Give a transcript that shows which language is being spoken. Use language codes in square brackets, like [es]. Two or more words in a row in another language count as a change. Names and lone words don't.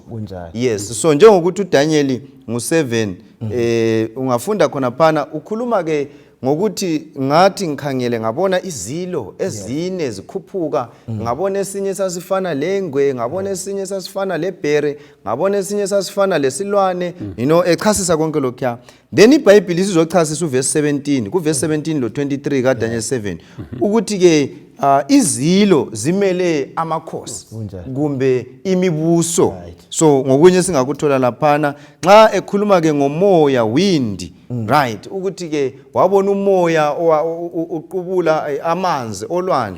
[en] Yes, so [nd] njengokuthi uDaniel ngu7 ungafunda khona phana ukhuluma ke ngokuthi ngathi ngikhangele ngabona izilo ezine zikhuphuka ngabona esinye sasifana lengwe ngabona esinye sasifana lebhere ngabona esinye sasifana lesilwane echasisa konke lokho. Then iBhayibheli sizochasisa uverse 17 kuverse 17 lo 23 kaDaniel 7 ukuthi ke izilo zimele amakhosi kumbe imibuso. So ngokunye singakuthola laphana nxa ekhuluma ke ngomoya [en] wind right [nd] ukuthi ke wabona umoya uqubula amanzi olwandle.